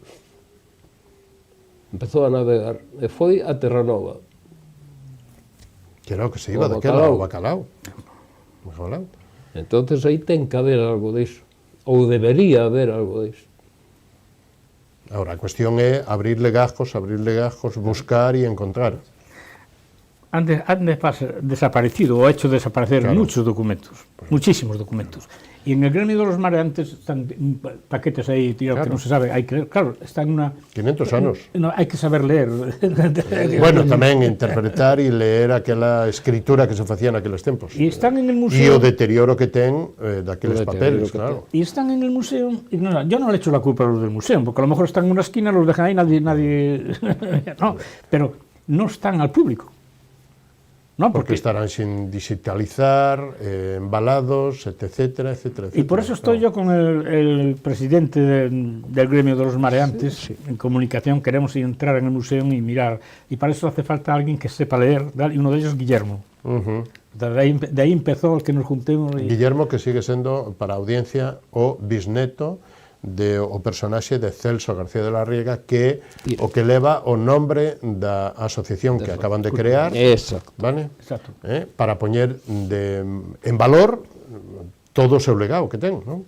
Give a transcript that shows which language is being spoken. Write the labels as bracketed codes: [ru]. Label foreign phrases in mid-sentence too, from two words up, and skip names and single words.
[gl] Empezou a navegar e foi a Terranova. Que era o que se iba daquela, o bacalao. Entonces aí ten que haber algo disso, ou debería haber algo disso. Ahora, a cuestión é abrir legajos, buscar e encontrar. [es] Han desaparecido o hecho desaparecer muchos documentos, muchísimos documentos. Y en el gremio de los mareantes están paquetes ahí, tío, que no se sabe, está en una... [gl] 500 anos. No, hai que saber leer. Bueno, tamén interpretar e leer aquela escritura que se facía naqueles tempos. [es] E están en el museo... [gl] E o deterioro que ten daqueles papeles, claro. [es] Y están en el museo... yo no le echo la culpa a los del museo, porque a lo mejor están en una esquina, los dejan ahí, nadie no, pero no están al público. ¿no? Porque estarán sin digitalizar, embalados, etcétera, etcétera, etcétera. Y por eso estoy yo con el presidente del gremio de los mareantes, sí. En comunicación, queremos entrar en el museo y mirar, y para eso hace falta alguien que sepa leer, y uno de ellos es Guillermo. De ahí empezó el que nos juntemos. Guillermo, [gl] que sigue sendo, para a audiencia, o bisneto o personaxe de Celso García de la Riega, que o que leva o nombre da asociación que acaban de crear. Exacto. Vale? Exacto. Para poñer en valor todo o seu legado que ten, non?